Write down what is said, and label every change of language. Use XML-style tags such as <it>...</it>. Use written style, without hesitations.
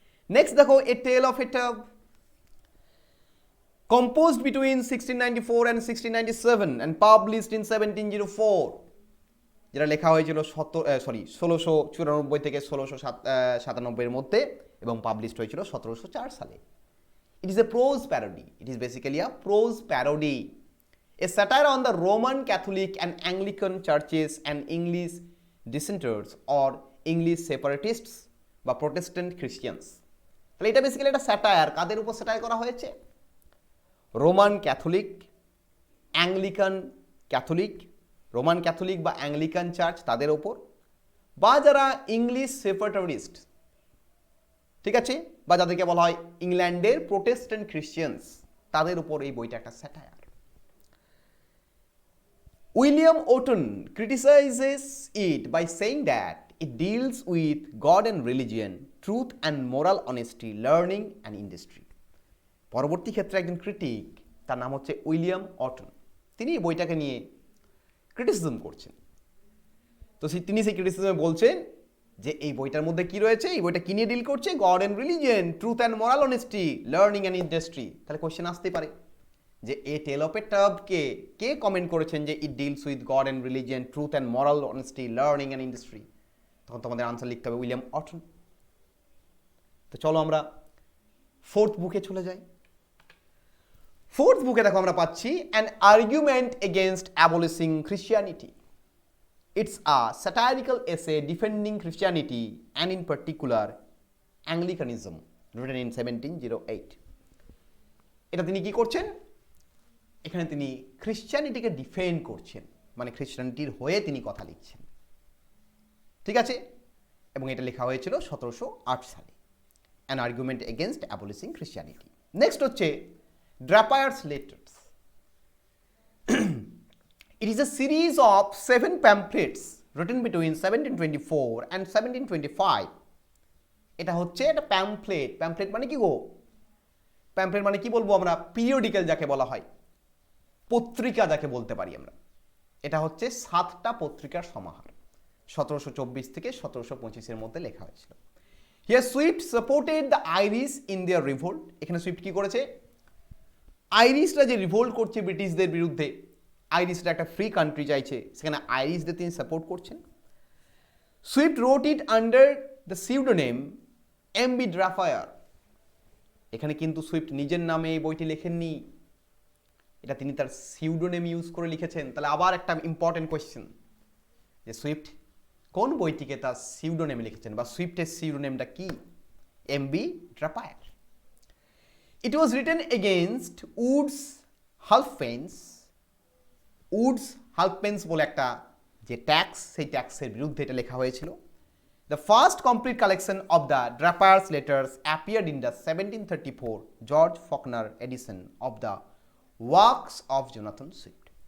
<en>next দেখো, a tale of a tub composed between 1694 and 1697 and published in 1704,</en> <bn>যেটা লেখা হয়েছিল 1694 থেকে 1697 মধ্যে এবং পাবলিশড হয়েছিল 1704 সালে।</bn> <en>It is a prose parody. It is basically a prose parody, a satire on the Roman Catholic and Anglican churches and English dissenters or English separatists বা Protestant Christians।</en> <bn>তাহলে এটা বেসিক্যালি একটা স্যাটায়ার। কাদের উপর satire করা হয়েছে? Roman Catholic, Anglican Catholic, Roman Catholic বা Anglican church তাদের ওপর, বা যারা ইংলিশ সেপারেটিস্ট, ঠিক আছে, বা যাদেরকে বলা হয় ইংল্যান্ডের প্রোটেস্ট্যান্ট খ্রিস্টিয়ানস, তাদের উপর এই বইটা একটা satire.</bn> <en>William Wotton criticizes it by saying that it deals with God and religion, truth and moral honesty, learning and industry.</en> <bn>পরবর্তী ক্ষেত্রে একজন ক্রিটিক, তার নাম হচ্ছে উইলিয়াম অটন, তিনি এই বইটাকে নিয়ে ক্রিটিসিজম করছেন। তো তিনি সেই ক্রিটিসিজমে বলছেন যে এই বইটার মধ্যে কি রয়েছে, এই বইটা কি নিয়ে ডিল করছে,</bn> <en>God and religion, truth and moral honesty, learning and industry.</en> <bn>তাহলে কোয়েশ্চেন আসতে পারে যে এ টেল অফ এ টাবকে কে কমেন্ট করেছেন যে</bn> <en>It deals with God and religion, truth and moral honesty, learning and industry?</en> <bn>তখন তোমাদের আনসার লিখতে হবে উইলিয়াম অটন। তো চলো আমরা ফোর্থ বুকে চলে যাই। ফোর্থ বুকে দেখো আমরা পাচ্ছি an argument against abolishing Christianity.</bn> <en>It's a satirical essay defending Christianity and in particular Anglicanism, written in 1708.</en> <bn>এটা তিনি কি করছেন? এখানে তিনি খ্রিশ্চানিটিকে ডিফেন্ড করছেন, মানে খ্রিশ্চানিটির হয়ে তিনি কথা লিখছেন, ঠিক আছে, এবং এটা লেখা হয়েছিল 1708 সালে, an argument against abolishing Christianity. Next হচ্ছে ড্রাপায়ার্স letters.</bn> <en>It is a series of 7 pamphlets written between 1724 and 1725.</en> <bn>এটা হচ্ছে একটা প্যাম্পলেট। প্যাম্পলেট মানে কি গো? প্যাম্পলেট মানে কি বলবো আমরা? পিরিয়ডিক্যাল যাকে বলা হয়, পত্রিকা যাকে বলতে পারি আমরা। এটা হচ্ছে 7টা পত্রিকার সমাহার, 1724 থেকে 1725 মধ্যে লেখা হয়েছিল।</bn> <en>Here Swift supported the Irish in their revolt.</en> <bn>এখানে সুইফট কি করেছে? আইরিশরা যে রিভোল্ট করছে ব্রিটিশদের বিরুদ্ধে, আইরিশরা একটা ফ্রি কান্ট্রি চাইছে, সেখানে আইরিশদের তিনি সাপোর্ট করছেন।</bn> <en>Swift wrote it under the pseudonym M B. Drapier.</en> <bn>এখানে কিন্তু সুইফট নিজের নামে এই বইটি লেখেননি, এটা তিনি তার সিউডোনেম ইউজ করে লিখেছেন। তাহলে আবার একটা ইম্পর্টেন্ট কোয়েশ্চেন, যে সুইফট কোন বইটিকে তার সিউডোনেমে লিখেছেন, বা সুইফটের সিউডোনেমটা কি? MB. ড্রাফায়ার।</bn> <en>It was written against Wood's halfpence.</en> <bn>Woods হালফপেন্স বলে একটা যে ট্যাক্স, সেই ট্যাক্সের বিরুদ্ধে এটা লেখা হয়েছিল।</bn> <en>The first complete collection of the Drapier's letters appeared in the 1734 George Faulkner edition of the Works of Jonathan Swift.</en>